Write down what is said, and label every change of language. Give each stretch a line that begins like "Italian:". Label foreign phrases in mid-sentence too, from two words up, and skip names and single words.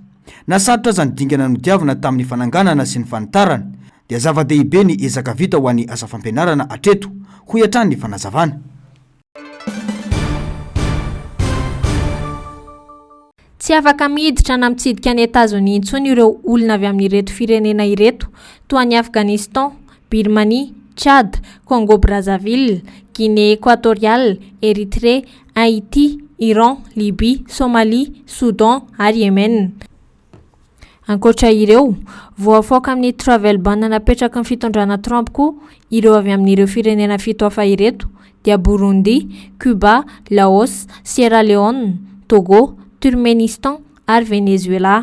Malagasy: Nasarotra zany dingana nodiavina tamin'ny fananganana sy ny fanitarana dia zava-dehibe ny ezaka vita ho an'ny asa fampianarana atreto ho iatrany ny fanazavana. Tsy afaka miditra na mitsidika any Etazonia intsony ireo olona avy amin'ireto firenena ireto toa ny Afghanistan, Birmanie, Tchad, Congo Brazzaville, Guinée équatoriale, Érythrée, Haïti, Iran, Libye, Somalie, Soudan ary Yemen. Ankoatra ireo, voafoaka amin'ny
English: travel ban
Malagasy: napetraka ny fitondrana Trump koa ireo avy amin'ireo firenena fito hafa ireto dia Burundi, Cuba, Laos, Sierra Leone, Togo, Turkmenistan ary Venezuela.